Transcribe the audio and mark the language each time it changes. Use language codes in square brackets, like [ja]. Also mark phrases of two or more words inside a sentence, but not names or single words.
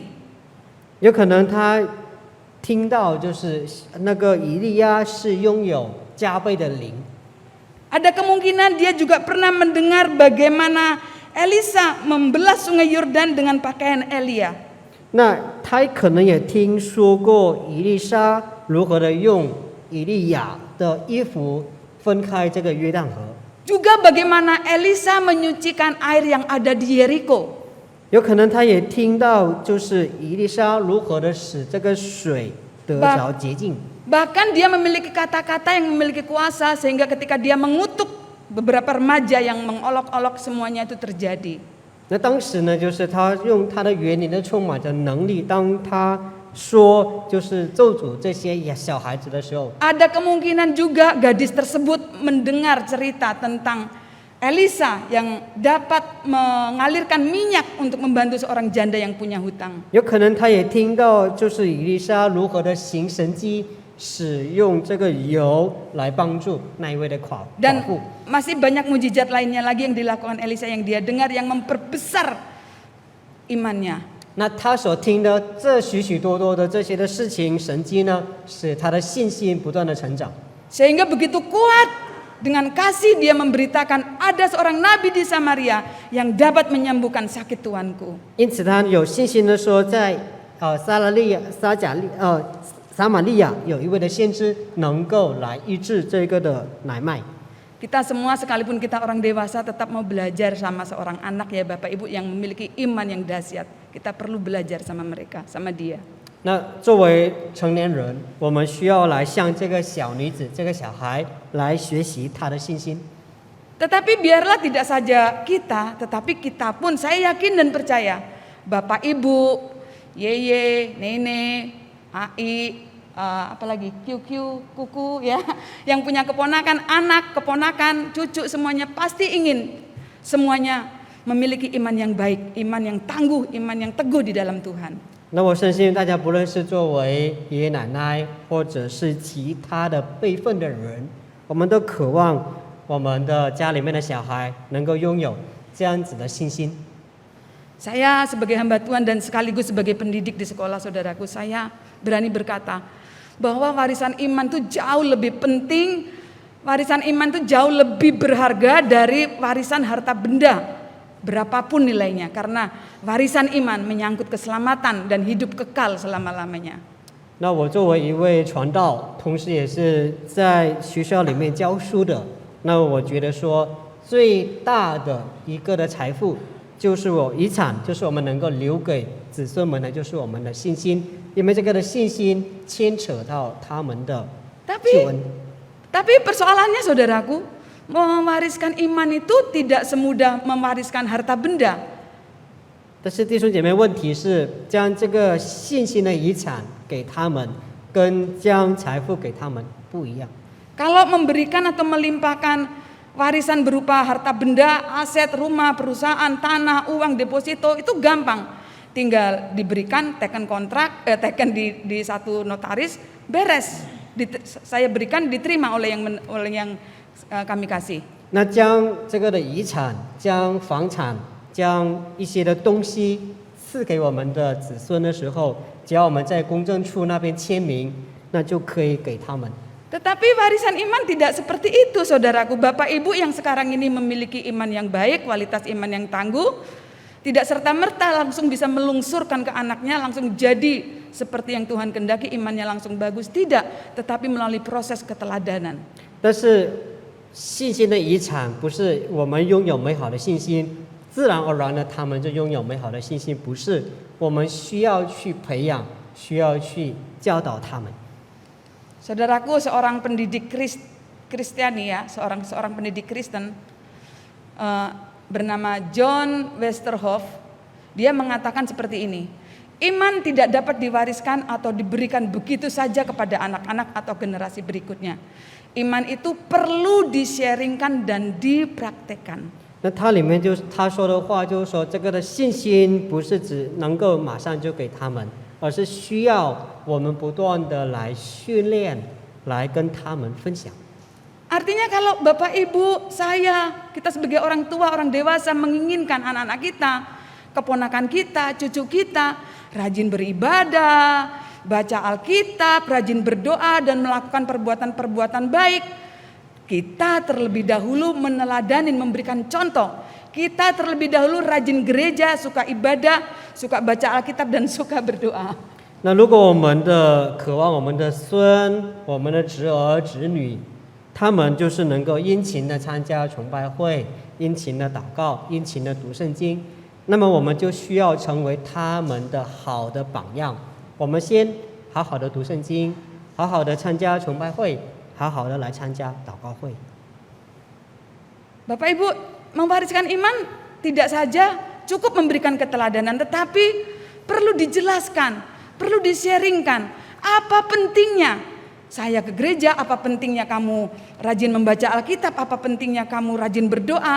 [zh] 有可能他听到就是那个以利亚是拥有加倍的灵。 [id] Ada kemungkinan dia juga pernah mendengar bagaimana Elisa membelah sungai Yordan dengan pakaian Elia. [zh] 那他可能也听说过以利沙如何的用以利亚的衣服分开这个约旦河。 [id] Juga bagaimana Elisa menyucikan air yang ada di Yeriko. [zh] 有可能他也听到，就是以利沙如何的使这个水得着洁净。 [id] Bahkan dia memiliki kata-kata yang memiliki kuasa sehingga ketika dia mengutuk beberapa remaja yang mengolok-olok semuanya itu terjadi. [zh] 那当时呢，就是他用他的园林的充满着能力，当他说就是咒诅这些小孩子的时候， [id] Ada kemungkinan juga gadis tersebut mendengar cerita tentang Elisa yang dapat mengalirkan minyak untuk membantu seorang janda yang punya hutang. [zh] 有可能他也听到就是以利沙如何的行神迹，使用这个油来帮助那一位的寡 [id] Dan [zh] 妇。 [id] masih banyak mujizat lainnya lagi yang dilakukan Elisa yang dia dengar yang memperbesar imannya. [zh] 那他所听的这许许多多的这些的事情神迹呢，使他的信心不断的成长。 [id] Sehingga begitu kuat dengan kasih dia memberitakan ada seorang nabi di Samaria yang dapat menyembuhkan sakit tuanku. [zh] 因此他有信心的说，在撒玛利亚有一位的先知能够来医治这个的奶麦。 [id] Kita semua sekalipun kita orang dewasa tetap mau belajar sama seorang anak ya Bapak Ibu yang memiliki iman yang dahsyat. Kita perlu belajar sama mereka, sama dia. [zh] 那作为成年人，我们需要来向这个小女子、这个小孩来学习她的信心。 [id] Tetapi biarlah tidak saja kita, tetapi kita pun saya yakin dan percaya Bapak Ibu, Yeye, Nene, Ai, apalagi QQ, Kuku ya, yang punya keponakan, anak, keponakan, cucu semuanya pasti ingin semuanya memiliki iman yang baik, iman yang tangguh, iman yang teguh di dalam Tuhan. [zh] 那我相信大家不论是作为爷爷奶奶，或者是其他的辈分的人，我们都渴望我们的家里面的小孩能够拥有这样子的信心。 [id] Saya sebagai hamba Tuhan dan sekaligus sebagai pendidik di sekolah saudaraku, saya berani berkata bahwa warisan iman itu jauh lebih penting, warisan iman itu jauh lebih berharga dari warisan harta benda, berapapun nilainya, karena warisan iman menyangkut keselamatan dan hidup kekal selama-lamanya. [zh] 那我作为一位传道，同时也是在学校里面教书的，那我觉得说最大的一个的财富就是我遗产，就是我们能够留给子孙们的，就是我们的信心，因为这个的信心牵扯到他们的救恩。 [id] Tapi persoalannya saudaraku, mewariskan iman itu tidak semudah mewariskan harta benda. [zh] 但是弟兄姐妹，问题是将这个信心的遗产给他们，跟将财富给他们不一样。 [id] Kalau memberikan atau melimpahkan warisan berupa harta benda, aset, rumah, perusahaan, tanah, uang, deposito itu gampang. Tinggal diberikan, teken kontrak, teken di satu notaris, beres. Saya berikan, diterima oleh yang kami kasih. [zh] 那将这个的遗产、将房产、将一些的东西赐给我们的子孙的时候，只要我们在公证处那边签名，那就可以给他们。 [id] Tetapi warisan iman tidak seperti itu saudaraku. Bapak Ibu yang sekarang ini memiliki iman yang baik, kualitas iman yang tangguh, tidak serta-merta langsung bisa melungsurkan ke anaknya, langsung jadi seperti yang Tuhan kehendaki, imannya langsung bagus. Tidak, tetapi melalui proses keteladanan. [zh] 但是信心的遗产不是我们拥有美好的信心，自然而然的他们就拥有美好的信心，不是我们需要去培养，需要去教导他们。 [id] Saudaraku, seorang pendidik Kristiani ya, seorang pendidik Kristen bernama John Westerhoff, dia mengatakan seperti ini: iman tidak dapat diwariskan atau diberikan begitu saja kepada anak-anak atau generasi berikutnya. Iman itu perlu di-sharingkan dan dipraktekkan. [zh] 那它里面他说的话就是说，这个的信心不是只能够马上就给他们，而是需要我们不断的来训练，来跟他们分享。 [id] Artinya kalau Bapak Ibu, saya, kita sebagai orang tua, orang dewasa menginginkan anak-anak kita, keponakan kita, cucu kita rajin beribadah, baca Alkitab, rajin berdoa dan melakukan perbuatan-perbuatan baik, kita terlebih dahulu meneladanin, memberikan contoh. Kita terlebih dahulu rajin gereja, suka ibadah, suka baca Alkitab dan suka berdoa. [zh] 那如果我们的渴望我们的孙、我们的侄儿、侄女，他们就是能够殷勤的参加崇拜会，殷勤的祷告，殷勤的读圣经，那么我们就需要成为他们的好的榜样。我们先好好的读圣经，好好的参加崇拜会，好好的来参加祷告会。 [id] Bapak Ibu, mewariskan iman tidak saja cukup memberikan keteladanan, tetapi perlu dijelaskan, perlu di-sharingkan. Apa pentingnya saya ke gereja, apa pentingnya kamu rajin membaca Alkitab, apa pentingnya kamu rajin berdoa.